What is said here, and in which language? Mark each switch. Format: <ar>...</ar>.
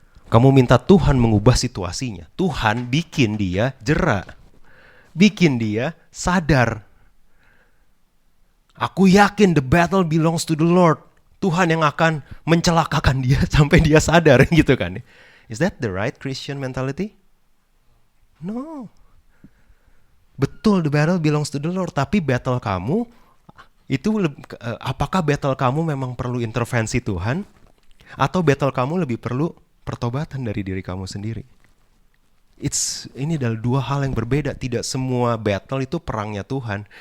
<id>Kamu minta Tuhan mengubah situasinya. Tuhan bikin dia jera, bikin dia sadar. Aku yakin</id> <en>the battle belongs to the Lord.</en> <id>Tuhan yang akan mencelakakan dia sampai dia sadar gitu kan.</id> <en>Is that the right Christian mentality? No.</en> <id>Betul,</id> <en>the battle belongs to the Lord,</en> <id>tapi battle kamu itu apakah battle kamu memang perlu intervensi Tuhan atau battle kamu lebih perlu pertobatan dari diri kamu sendiri? Ini adalah dua hal yang berbeda. Tidak semua battle itu perangnya Tuhan.</id>